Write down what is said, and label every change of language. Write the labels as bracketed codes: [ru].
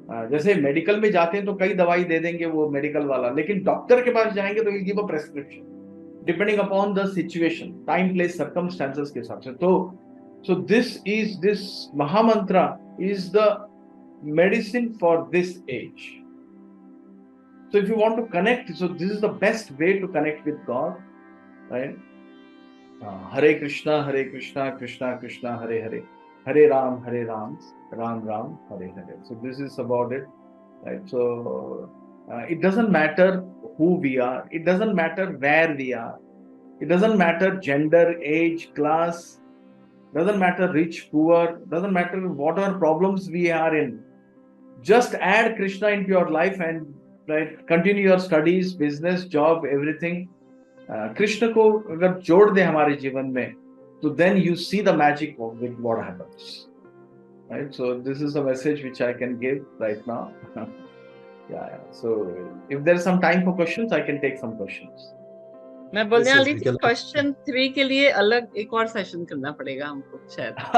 [hi] जैसे मेडिकल में जाते हैं तो कई दवाई दे देंगे वो मेडिकल वाला, लेकिन डॉक्टर के पास जाएंगे तो [en] give a prescription depending upon the situation, [hi] time place circumstances के हिसाब से। [en] तो so this mahamantra is the medicine for this age. So if you want to connect, so this is the best way to connect with God, right? [sa] Hare Krishna, Krishna Krishna, Hare Hare, Hare Ram, Ram Ram, Hare Hare. [en] So this is about it, right? So it doesn't matter who we are, it doesn't matter where we are, it doesn't matter gender, age, class, doesn't matter rich, poor, doesn't matter what our problems we are in. Just add Krishna into your life and right, continue your studies, business, job, everything. [hi] Krishna को अगर जोड़ दे हमारे जीवन में, तो [en] then you see the magic of what happens, right? So this is a message which I can give right now. Yeah. So if there is some time for questions, I can take some questions. [hi] मैं बोलने वाली थी question 3 के लिए अलग एक और session करना पड़ेगा हमको शायद।